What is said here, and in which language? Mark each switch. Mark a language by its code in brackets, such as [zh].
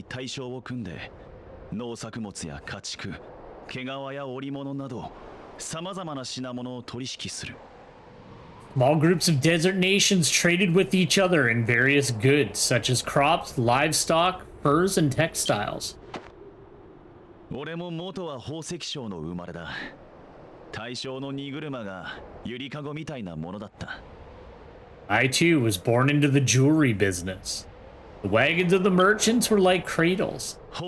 [ja] 農作物や家畜、毛皮や織物など、さまざまな品物を取引する。 [en] Small groups of desert nations traded with each other in various goods, such as crops, livestock, furs, and textiles. [ja] 俺も元は宝石商の生まれだ。大正の荷車がゆりかごみたいなものだった。 [en] I too was born into the jewelry business. The wagons of the merchants were like cradles.